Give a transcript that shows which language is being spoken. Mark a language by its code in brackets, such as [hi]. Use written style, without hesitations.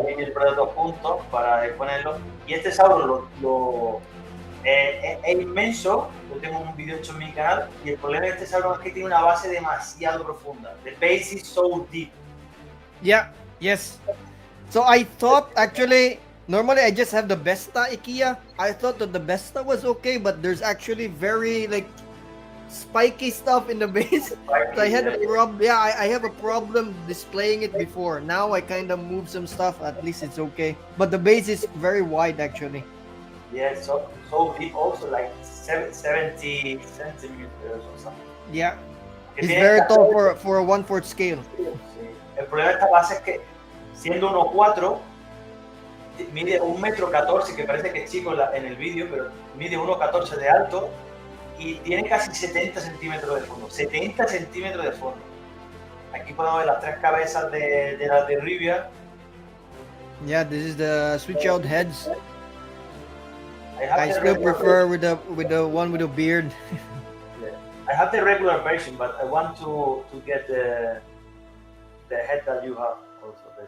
[es] El producto juntos para ponerlo. Y este Sauron es inmenso. Yo tengo un video hecho en mi canal. Y el problema de este Sauron es que tiene una base demasiado profunda. [en] The base is so deep. Yeah, yes. So I thought actually, normally I just have the Vesta IKEA. I thought that the Vesta was okay, but there's actually very like spiky stuff in the base. So I had a problem. Yeah, I have a problem displaying it before. Now I kind of move some stuff. At least it's okay. But the base is very wide actually. Yeah, so deep also, like 70 centimeters or something. Yeah, it's very tall for a 1/4 scale. [es] Sí. El problema de esta base es que siendo 1.4 mide 1,14 m, que parece que es chico en el vídeo, pero mide 1,14 de alto y tiene casi 70 centímetros de fondo. 70 centímetros de fondo. Aquí podemos ver las tres cabezas de las de Rivia. [en] Yeah, this is the switch out heads. I still regular prefer with the one with the beard. Yeah. I have the regular version, but I want to get the head that you have also.